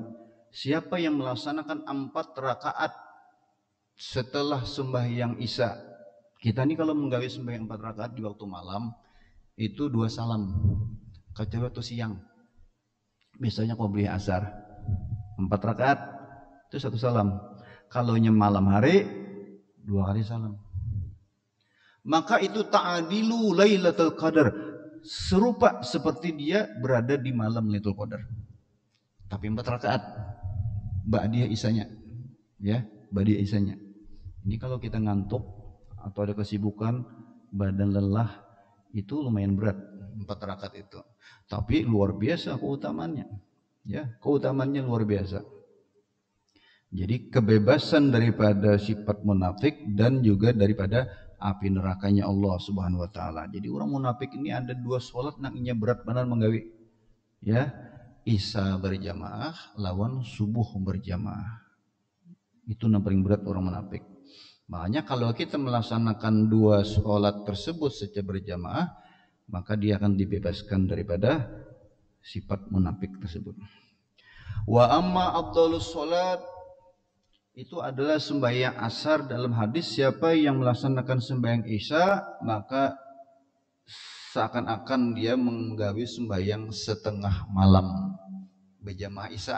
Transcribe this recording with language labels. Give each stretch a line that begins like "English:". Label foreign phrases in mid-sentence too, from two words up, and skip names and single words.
Indonesian: Siapa yang melaksanakan 4 rakaat setelah sembahyang isya, kita ini kalau menggawe sembahyang 4 rakaat di waktu malam itu 2 salam, kecuali waktu siang. Misalnya qobliyah asar 4 rakaat itu 1 salam. Kalau malam hari 2 kali salam. Maka itu
Arabic: تعادل ليلة القدر,
Indonesian: serupa seperti dia berada di malam Lailatul Qadar. Tapi 4 rakaat ba'diyah isanya. Ya, ba'diyah isanya. Ini kalau kita ngantuk atau ada kesibukan, badan lelah, itu lumayan berat 4 rakaat itu. Tapi luar biasa keutamaannya. Ya, keutamaannya luar biasa. Jadi kebebasan daripada sifat munafik dan juga daripada api nerakanya Allah
Arabic: سبحانه وتعالى.
Indonesian: Jadi orang munafik ini ada dua sholat nangnya berat benar menggawi. Ya, Isya berjamaah lawan subuh berjamaah. Itu yang paling berat orang munafik. Makanya kalau kita melaksanakan dua sholat tersebut secara berjamaah, maka dia akan dibebaskan daripada sifat munafik tersebut.
Arabic: وأما أفضل الصلاة,
Indonesian: itu adalah sembahyang asar. Dalam hadis, siapa yang melaksanakan sembahyang isya maka seakan-akan dia menggawi sembahyang setengah malam berjamaah isya.